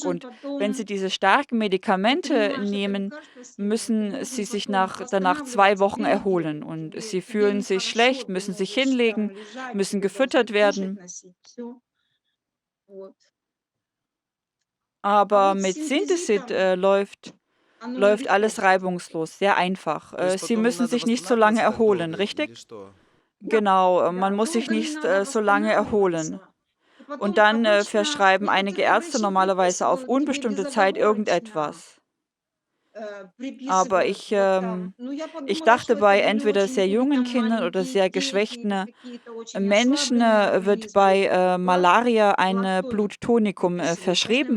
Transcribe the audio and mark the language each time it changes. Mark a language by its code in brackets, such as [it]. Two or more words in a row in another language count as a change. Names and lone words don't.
[de] Und wenn Sie diese starken Medikamente nehmen, müssen Sie sich danach 2 Wochen erholen. Und Sie fühlen sich schlecht, müssen sich hinlegen, müssen gefüttert werden. Aber mit Synthesit läuft alles reibungslos, sehr einfach. [ru] То есть [de] Sie [ru] потом им [de] müssen [ru] надо [de] sich nicht so lange [ru] восстанавливаться так [de] erholen, [ru] долго или [de] richtig? [ru] что? [de] Genau, man muss sich nicht so lange erholen. Und dann verschreiben einige Ärzte normalerweise auf unbestimmte Zeit irgendetwas. Aber ich dachte, bei entweder sehr jungen Kindern oder sehr geschwächten Menschen wird bei Malaria ein Bluttonikum verschrieben.